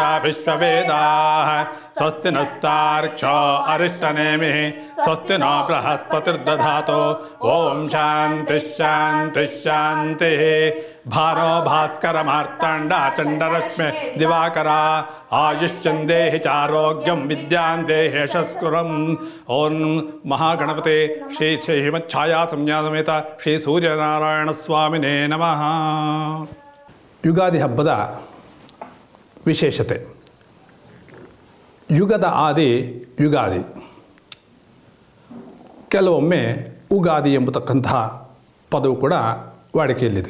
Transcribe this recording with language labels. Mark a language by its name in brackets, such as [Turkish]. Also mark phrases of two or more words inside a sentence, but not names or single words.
[Sanskrit] ವಿಶ್ವವೇದಾಃ ಸ್ವಸ್ತಿ ನಸ್ತಾರ್ಕ್ಷ್ಯೋ ಅರಿಷ್ಟನೇಮಿಃ ಸ್ವಸ್ತಿ ನೋ ಬೃಹಸ್ಪತಿರ್ದಧಾತು ಓಂ ಶಾಂತಿ ಶಾಂತಿ ಶಾಂತಿ ಭಾನೋ ಭಾಸ್ಕರ ಮಾರ್ತಾಂಡ ಚಂಡರಶ್ಮಿ ದಿವಾಕರ ಆಯುಷ್ಯಂದೇಹಿ ಚಾರೋಗ್ಯಂ ವಿದ್ಯಾಂ ದೇಹಿ ಯಶಸ್ಕುರಂ ಓಂ ಮಹಾಗಣಪತಿ ಶ್ರೀ ಶ್ರೀಮಚ್ಛಾಯಾ ಸಂಜ್ಞಾ ಸಮೇತ ಶ್ರೀ ಸೂರ್ಯನಾರಾಯಣ ಸ್ವಾಮಿನೇ ನಮಃ. [Kannada] ಯುಗಾದಿ ಹಬ್ಬದ ವಿಶೇಷತೆ. ಯುಗದ ಆದಿ ಯುಗಾದಿ. ಕೆಲವೊಮ್ಮೆ ಉಗಾದಿ ಎಂಬತಕ್ಕಂತಹ ಪದವು ಕೂಡ ವಾಡಿಕೆಯಲ್ಲಿದೆ.